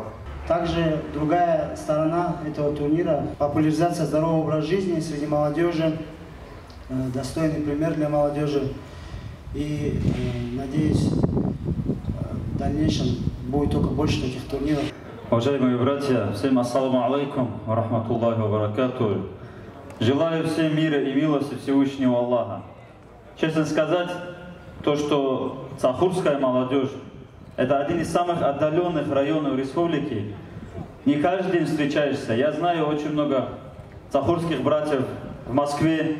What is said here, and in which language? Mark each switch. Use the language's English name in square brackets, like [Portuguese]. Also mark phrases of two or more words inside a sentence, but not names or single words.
[Russian] Также другая сторона этого турнира – популяризация здорового образа жизни среди молодежи, достойный пример для молодежи. И надеюсь, в дальнейшем будет только больше таких турниров. Уважаемые братья, всем [Arabic] السلام عليكم ورحمة الله وبركاته. [Russian] Желаю всем мира и милости Всевышнего Аллаха. Честно сказать, то, что сахурская молодежь – это один из самых отдаленных районов республики. Не каждый день встречаешься. Я знаю очень много сахурских братьев в Москве.